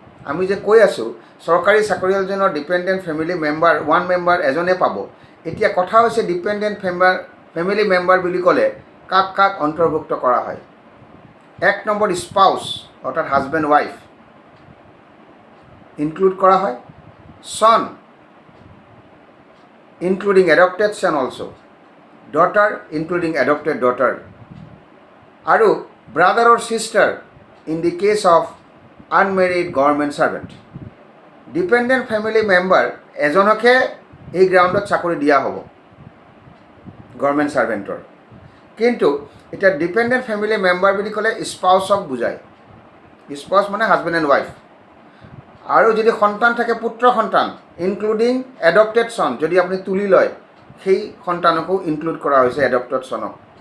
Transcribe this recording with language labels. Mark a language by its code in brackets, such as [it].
[as] আমি যে কৈ আছোঁ চৰকাৰী চাকৰিয়ালজনৰ dependent family member, one member এজনে পাব। এতিয়া কথা হৈছে ডিপেণ্ডেণ্ট ফেমিলি মেম্বাৰ বুলি ক'লে কাক কাক অন্তৰ্ভুক্ত কৰা হয়। 1 নম্বৰ স্পাউচ, অৰ্থাৎ হাজবেণ্ড ৱাইফ ইনক্লুড কৰা হয়। [en] son including adopted son also, daughter including adopted daughter, আৰু brother or sister in the case of unmarried government servant. Dependent family member [as] এজনকে এই গ্ৰাউণ্ডত চাকৰি দিয়া হ'ব গভৰ্ণমেণ্ট ছাৰ্ভেণ্টৰ। কিন্তু এতিয়া ডিপেণ্ডেণ্ট ফেমিলি মেম্বাৰ বুলি ক'লে স্পাউচক বুজায়। স্পাউচ মানে হাজবেণ্ড এণ্ড ৱাইফ। আৰু যদি সন্তান থাকে, পুত্ৰ সন্তান ইনক্লুডিং এডপ্টেড চন, যদি আপুনি তুলি লয় সেই সন্তানকো ইনক্লুড কৰা হৈছে, এডপ্টেড চনক।